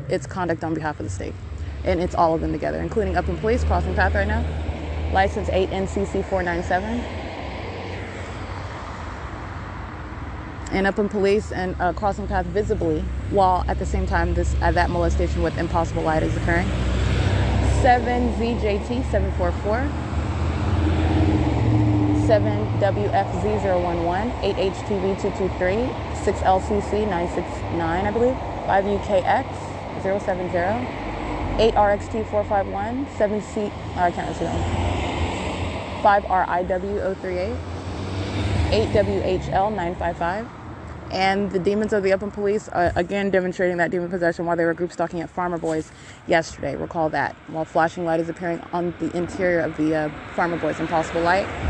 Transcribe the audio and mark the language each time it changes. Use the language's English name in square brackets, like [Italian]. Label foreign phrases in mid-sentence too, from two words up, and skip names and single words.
[English] It's conduct on behalf of the state. And it's all of them together, including Upland Police, crossing path right now. License 8NCC497. And Upland Police and crossing path visibly, while at the same time that molestation with impossible light is occurring. 7ZJT744, 7WFZ011, 8HTV223, 6LCC969, I believe, 5UKX070, 8RXT451, 7C, I can't see that one, 5RIW038, 8WHL955. And the demons of the Upland Police, again demonstrating that demon possession while they were group stalking at Farmer Boys yesterday. Recall that. While flashing light is appearing on the interior of the Farmer Boys Impossible Light.